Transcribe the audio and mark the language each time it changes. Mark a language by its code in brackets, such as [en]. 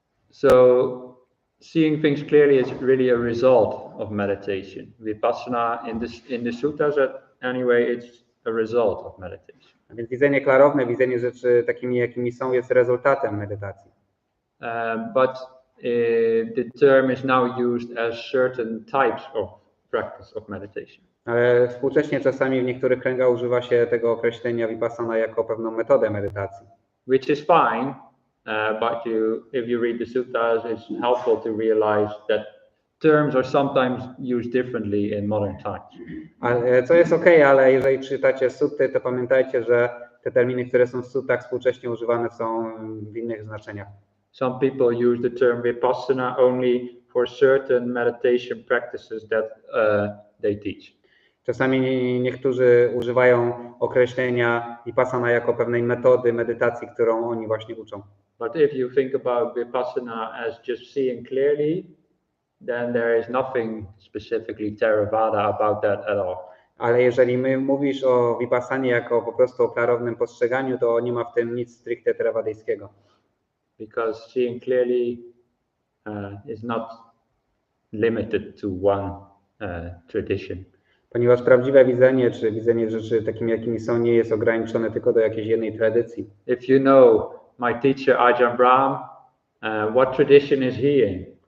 [en] So seeing things clearly is really a result of meditation. Vipassana in the suttas anyway, it's a result of meditation. [pl] A więc widzenie klarowne, widzenie rzeczy takimi, jakimi są, jest rezultatem medytacji. [en] But the term is now used as certain types of practice of meditation. [pl] Ale współcześnie czasami w niektórych kręgach używa się tego określenia vipassana jako pewną metodę medytacji. [en] Which is fine, but if you read the suttas, it's helpful to realize that terms are sometimes used differently in modern times. [pl] Co jest okej, ale jeżeli czytacie sutty, to pamiętajcie, że te terminy, które są w suttach, współcześnie używane są w innych znaczeniach. [en] Some people use the term vipassana only for certain meditation practices that they teach. [pl] Czasami niektórzy używają określenia vipassana jako pewnej metody medytacji, którą oni właśnie uczą. [en] But if you think about vipassana as just seeing clearly, then there is nothing specifically Theravada about that at all. [pl] Ale jeżeli mówisz o vipassanie jako po prostu o klarownym postrzeganiu, to nie ma w tym nic stricte terawadyjskiego. [en] Because seeing clearly is not limited to one tradition. [pl] Ponieważ prawdziwe widzenie, czy widzenie rzeczy takimi, jakimi są, nie jest ograniczone tylko do jakiejś jednej tradycji. [en] If you know my teacher Ajahn Brahm, what tradition is he in?